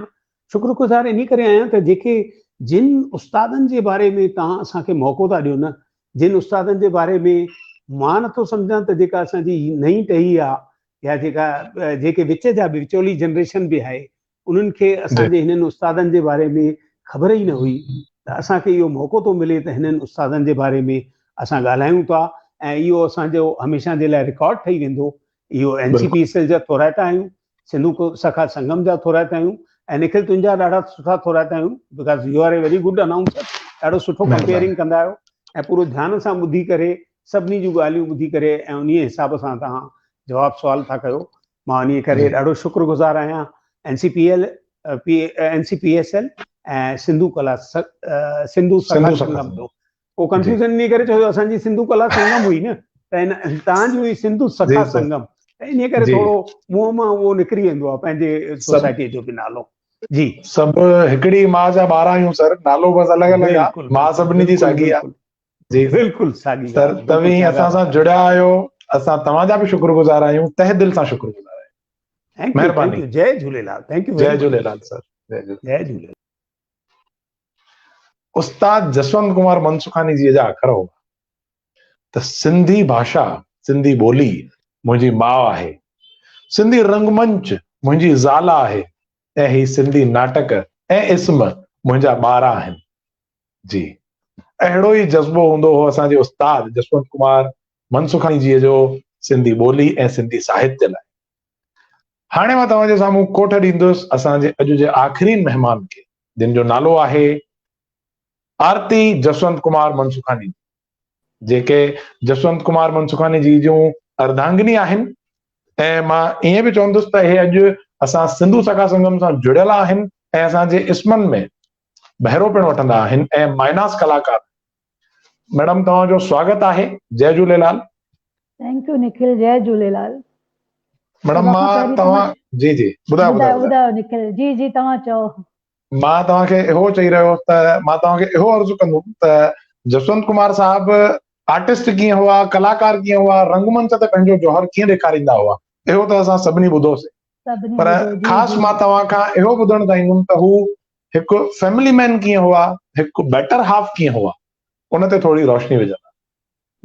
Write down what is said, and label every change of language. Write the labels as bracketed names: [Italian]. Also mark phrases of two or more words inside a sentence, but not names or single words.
[Sindhi] शुक्रगुज़ार इन करे आहियां त जेके जिन उस्तादनि जे बारे में तव्हां असांखे मौक़ो था ॾियो न, जिन उस्तादनि जे बारे में मां नथो सम्झां त जेका असांजी नई टही आहे, या जेके विच जा बि विचोली जनरेशन बि आहे, उन्हनि खे असांजे हिननि उस्तादनि जे बारे में ख़बर ई न हुई, त असांखे इहो मौक़ो थो मिले त हिननि उस्तादनि जे बारे में असां ॻाल्हायूं था, ऐं इहो असांजो हमेशह जे लाइ रिकॉर्ड ठही वेंदो। इहो NCPSL जा थोराइता आहियूं, सिंधु सखा संगम जा थोराइता आहियूं, ऐं निखिल तुंहिंजा ॾाढा सुठा थोराइता आहियूं, [English] because you are a very good announcer. [Sindhi] ॾाढो सुठो कंपेयरिंग कंदा आहियो, ऐं पूरो ध्यान सां ॿुधी करे, सभिनी जूं ॻाल्हियूं ॿुधी करे, ऐं उन हिसाब सां तव्हां जवाब सुवाल था कयो। मां उन करे ॾाढो शुक्रगुज़ार आहियां NCPSL ऐं सिंधु सखा संगम जो। को कंफ्यूजन इन करे छो असांजी सिंधु कला संगम हुई न, त तव्हांजी हुई सिंधु सखा संगम, त इन करे थोरो मुंहं मां उहो निकिरी वेंदो आहे पंहिंजे सोसाइटीअ जो बि नालो। जी, सभु हिकिड़ी मां जा ॿार आहियूं सर, नालो बसि अलॻि अलॻि आहे, मां सभिनी जी साॻी आहे। जी बिल्कुलु साॻी सर, तव्हीं असां सां जुड़िया आहियो, असां तव्हांजा बि शुक्रगुज़ार आहियूं, तहे दिलि सां शुक्रगुज़ार आहियूं। महिरबानी। जय झूलेलाल। [English] thank you. [Sindhi] जय झूलेलाल सर। जय झूलेलाल। उस्ताद जसवंत कुमार मनसुखानी जी जा अखर हुआ त सिंधी भाषा, सिंधी ॿोली मुंहिंजी माउ आहे, सिंधी रंगमंच मुंहिंजी ज़ाल आहे, ऐं ही सिंधी नाटक ऐं इस्म मुंहिंजा ॿार आहिनि। जी, अहिड़ो ई जज़्बो हूंदो हो असांजे उस्ताद जसवंत कुमार मनसुखानी जीअ जो सिंधी ॿोली ऐं सिंधी साहित्य लाइ। हाणे मां तव्हांजे साम्हूं कोठ ॾींदुसि असांजे अॼु जे आख़िरी महिमान खे, जिन जो नालो आहे आरती जसवंत कुमार मनसुखानी, जेके जसवंत कुमार मनसुखानी जी जूं अर्धांगिनी आहिनि, ऐं मां ईअं बि चवंदुसि त हे अॼु असां सिंधु सखा संगम सां जुड़ियल आहिनि, ऐं असांजे इस्मनि में बहिरो पिणु वठंदा आहिनि, ऐं माइनास कलाकार। मैडम, तव्हांजो स्वागत आहे। जय झूलेलाल। [English] thank you [Sindhi] निखिल, जय झूलेलाल। मैडम, मां तव्हां जी जी ॿुधायो निखिल। जी जी, तव्हां चओ। मां तव्हांखे इहो चई रहियो त मां तव्हांखे इहो अर्ज़ु कंदुमि त जसवंत कुमार साहब आर्टिस्ट कीअं हुआ, कलाकार कीअं हुआ, रंगमंच ते पंहिंजो जौहर कीअं ॾेखारींदा हुआ, इहो त असां सभिनी ॿुधोसीं, पर ख़ासि मां तव्हां खां इहो ॿुधणु चाहींदुमि त हू हिकु [English] family man [Sindhi] कीअं हुआ, हिकु [English] better half [Sindhi] कीअं हुआ, उन ते थोरी रोशनी विझंदा।